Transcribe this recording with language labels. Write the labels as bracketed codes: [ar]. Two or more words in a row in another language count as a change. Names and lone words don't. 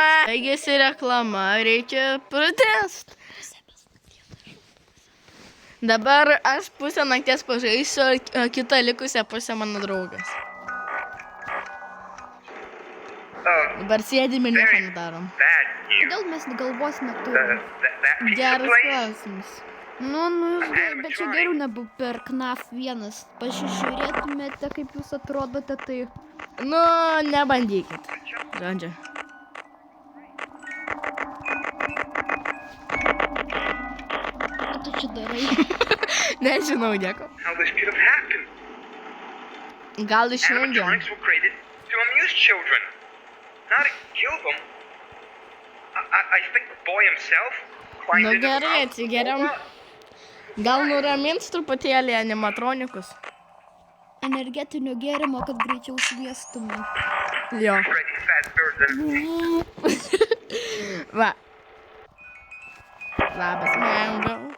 [lt] Baigėsi reklama, reikia pratęst. Dabar aš pusę nakties pažaisiu, o kitą likusią pusę mano draugas. Dabar sėdime ir nieko nedarom. [en] That you. [lt] Kodėl mes galvos neturim? [en] That pizza [lt] Geras [en] place? [lt] klausimas. Nu, bet čia geriau negu per KNAF 1. Pasižiūrėtumėte, kaip jūs atrodote, tai... Nu, nebandykit. Žodžiu. Ką tu čia darai? Nežinau nieko. [en] How this could have happened? [lt] Gal išjungiam. [en] Animatronics were created to amuse children, not to kill them. I think the boy himself climbed [lt] Nu [en] into the [lt] gerai, [en] house. [lt] atsigeriam. Gal nuramins truputėlį animatronikus? Energetinio gėrimo, kad greičiau šviestume. Jo. Freddy Fazbear's Va. Labas, Mango.